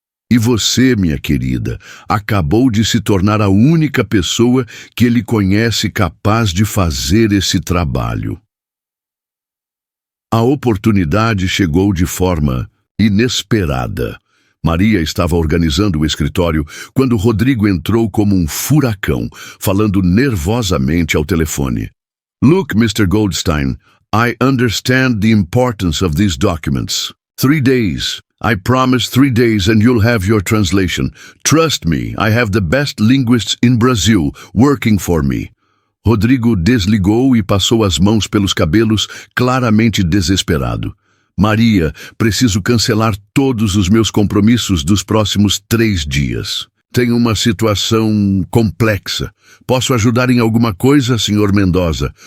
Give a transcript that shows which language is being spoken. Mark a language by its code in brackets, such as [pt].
[pt] E você, minha querida, acabou de se tornar a única pessoa que ele conhece capaz de fazer esse trabalho. A oportunidade chegou de forma inesperada. Maria estava organizando o escritório quando Rodrigo entrou como um furacão, falando nervosamente ao telefone. [en] Look, Mr. Goldstein, I understand the importance of these documents. 3 days. I promise 3 days and you'll have your translation. Trust me, I have the best linguists in Brazil working for me. [pt] Rodrigo desligou e passou as mãos pelos cabelos, claramente desesperado. Maria, preciso cancelar todos os meus compromissos dos próximos 3 dias. Tenho uma situação complexa. Posso ajudar em alguma coisa, Sr. Mendoza?